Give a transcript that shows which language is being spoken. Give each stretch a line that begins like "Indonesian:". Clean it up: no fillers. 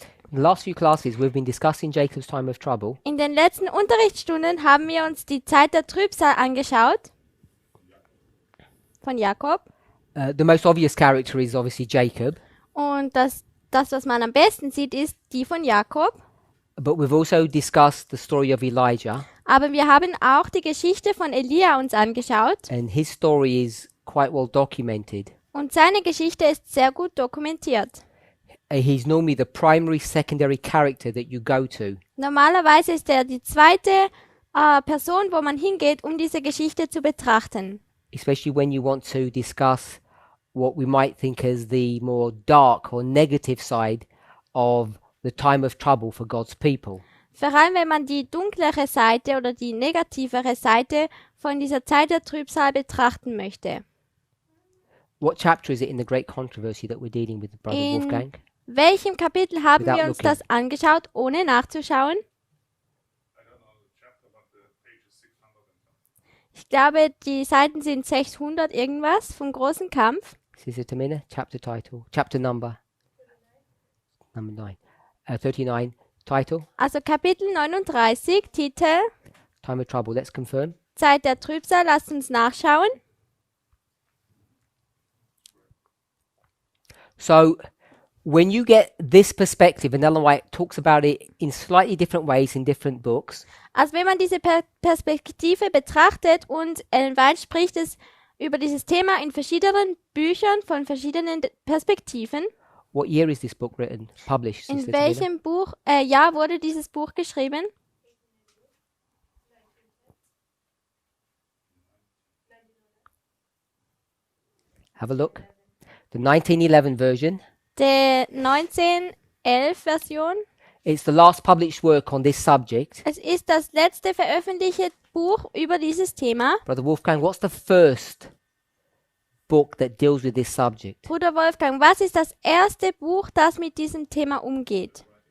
English: In the last few classes, we've been discussing Jacob's time of trouble.
German: In den letzten Unterrichtsstunden haben wir uns die Zeit der Trübsal angeschaut. Von Jakob.
English: The most obvious character is obviously Jacob,
German: Und das, was man am besten sieht, ist die von Jakob.
English: but we've also discussed the story of Elijah,
German: Aber wir haben auch die Geschichte von Elia uns angeschaut.
English: and his story is quite well documented.
German: Und seine Geschichte ist sehr gut dokumentiert.
English: He's normally the primary, secondary character that you go to.
German: Normalerweise ist er die zweite Person, wo man hingeht, um diese Geschichte zu betrachten.
English: Especially when you want to discuss what we might think as the more dark or negative side of the time of trouble for God's people.
German: Vor allem, wenn man die dunklere Seite oder die negativere Seite von dieser Zeit der Trübsal betrachten möchte.
English: What chapter is it in the great controversy that we're dealing with, Brother
German: In
English: Wolfgang?
German: welchem Kapitel haben
English: Without
German: wir uns
English: looking.
German: das angeschaut, ohne nachzuschauen? Ich glaube, die Seiten sind 600 irgendwas vom großen Kampf.
English: Sister Tamina, chapter title, chapter number 9. 39, title,
German: Also Kapitel 39, Titel
English: time of trouble. Let's confirm.
German: Zeit der Trübsal. Lasst uns nachschauen.
English: So, when you get this perspective, and Ellen White talks about it in slightly different ways in different books,
German: Also wenn man diese Perspektive betrachtet und Ellen White spricht es über dieses Thema in verschiedenen Büchern von verschiedenen Perspektiven.
English: what year is this book written, published?
German: In
English: Sister Tamina?
German: welchem Jahr wurde dieses Buch geschrieben?
English: Have a look. The 1911 version.
German: Die 1911 Version.
English: It's the last published work on this subject.
German: Es ist das letzte veröffentlichte Buch über dieses Thema.
English: Brother Wolfgang, what's the first book that deals with this subject?
German: Bruder Wolfgang, was ist das erste Buch, das mit diesem Thema umgeht?